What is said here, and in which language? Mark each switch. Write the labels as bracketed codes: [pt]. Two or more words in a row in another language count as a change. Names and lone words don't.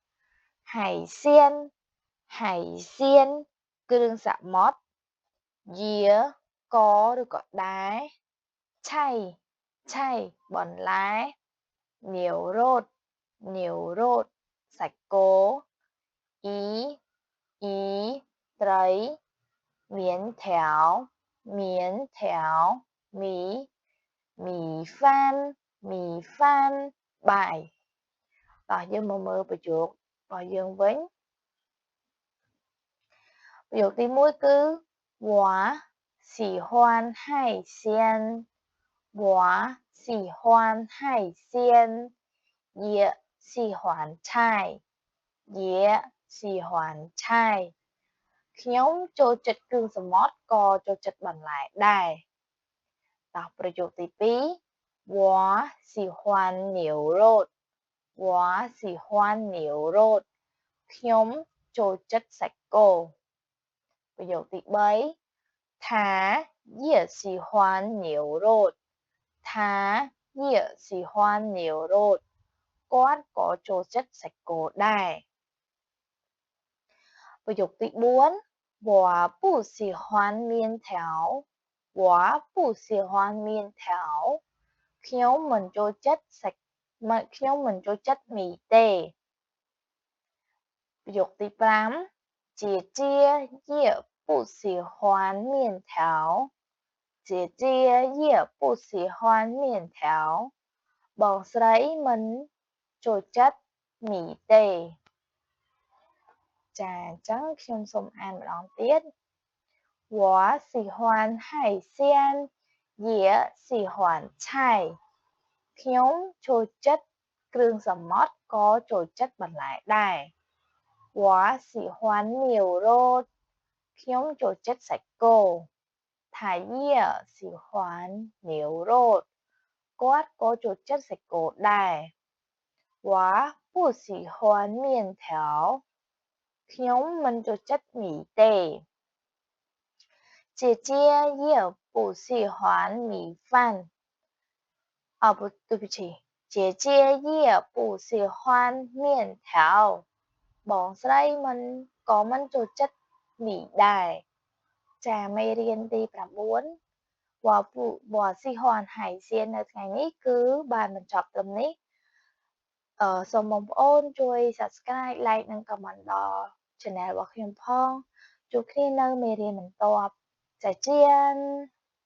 [km] 海鲜គ្រឿងសមុទ្រយាក៏ឬក៏ដែរឆៃបន្លែនាវរ៉ូតសាច់គោអ៊ីត្រីមានថាវ មីហ្វាន់បាយតោះយើងមកមើលប្រយោគរបស់យើងវិញ ប្រយោគទី1គឺ [zh] 我喜欢海鲜我喜欢海鲜也喜欢 [km] ឆៃខ្ញុំចូលចិត្តគ្រឿងសមុទ្រក៏ចូលចិត្តបន្លែដែរតោះប្រយោគទី 2 [zh] 我喜欢牛肉 [km] ខ្ញុំចូលចិត្តសាច់គោប្រយោគទី 3 [zh] 他也喜欢牛肉 [km] គាត់ក៏ចូលចិត្តសាច់គោដែរប្រយោគទី4 [zh] 我不喜欢面条 [km] ខ្ញុំមិនចូលចិត្តមីទេប្រយោគទី5 [zh] 姐姐也不喜欢面条 [km] បងស្រីមិនចូលចិត្តមីទេចាអញ្ចឹងខ្ញុំសូមអានម្ដងទៀត我 [zh] 喜欢海鲜也喜欢 [km] ឆៃខ្ញុំចូលចិត្តគ្រឿងសមុទ្រក៏ចូលចិត្តបន្លែដែរ [zh] 我喜欢牛肉 [km] ខ្ញុំចូលចិត្តសាច់ គោ [zh] 他也喜欢牛肉 [km] គាត់ក៏ចូលចិត្តសាច់គោដែរ [zh] 我不喜欢面条 [km] ខ្ញុំ មិនចូលចិត្តមីទេ [zh] 姐姐也不喜欢米饭不对不起姐姐也不喜欢面条 [km] បងស្រីក៏មិនចូលចិត្តមីដែរចាមេរៀនទី9 [zh] 我喜欢海鲜 [km] នៅថ្ងៃនេះគឺបានបញ្ចប់ត្រឹមនេះសូមបងប្អូនជួយ [en] Subscribe Like [km] និង Comment ដល់ Channel របស់ខ្ញុំផងជួបគ្នានៅមេរៀនបន្ទាប់再见